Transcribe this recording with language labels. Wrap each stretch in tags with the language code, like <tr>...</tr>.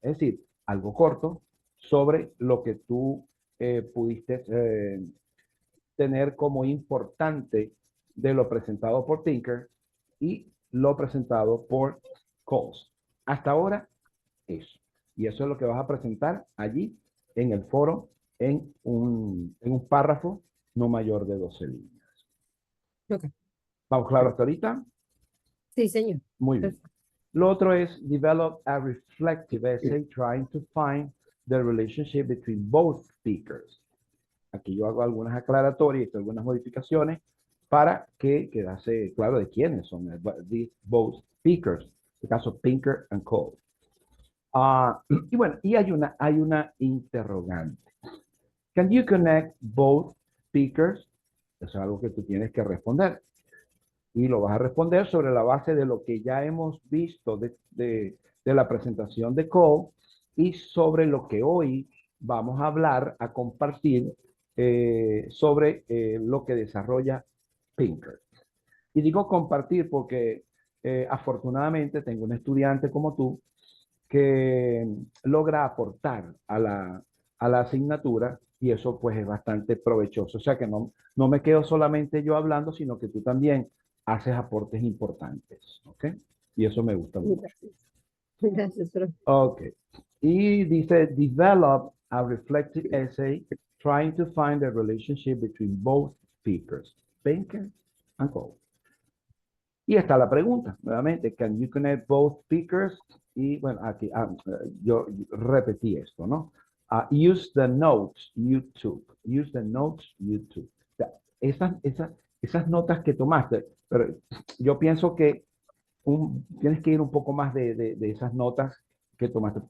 <es>Es decir, algo corto sobre lo que tú pudiste tener como importante de lo presentado por Tinker y lo presentado por Coles. Hasta ahora, eso. Y eso es lo que vas a presentar allí en el foro en un párrafo no mayor de 12 líneas. Ok. ¿Vamos claro hasta ahorita? Sí, señor. Muy bien. Perfecto. Lo otro es</es> <en>develop a reflective essay trying to find the relationship between both speakers.</en> <es>Aquí yo hago algunas aclaratorias y algunas modificaciones para que quedase claro de quiénes son</es> <en>these both speakers.</en> <es>En este caso, Pinker and Cole. Y bueno, y hay una interrogante.</es> <en>Can you connect both speakers?</en> <es>Eso es algo que tú tienes que responder. Y lo vas a responder sobre la base de lo que ya hemos visto de la presentación de Cole y sobre lo que hoy vamos a hablar, a compartir sobre lo que desarrolla Pinker. Y digo compartir porque afortunadamente tengo un estudiante como tú que logra aportar a la asignatura y eso pues es bastante provechoso. O sea que no me quedo solamente yo hablando, sino que tú también haces aportes importantes. ¿Ok? Y eso me gusta mucho. Gracias. Gracias, profe. Ok. Y dice,</es> <en>develop a reflective essay trying to find the relationship between both speakers, Pinker and Cole.</en> <es>Y está la pregunta, nuevamente,</es> <en>can you connect both speakers?</en> <es>Y bueno, aquí yo repetí esto, ¿no?</es> <en>Use the notes you took. Use the notes you took.</en> <es>O sea, esas notas que tomaste, pero yo pienso que tienes que ir un poco más de esas notas que tomaste.</es>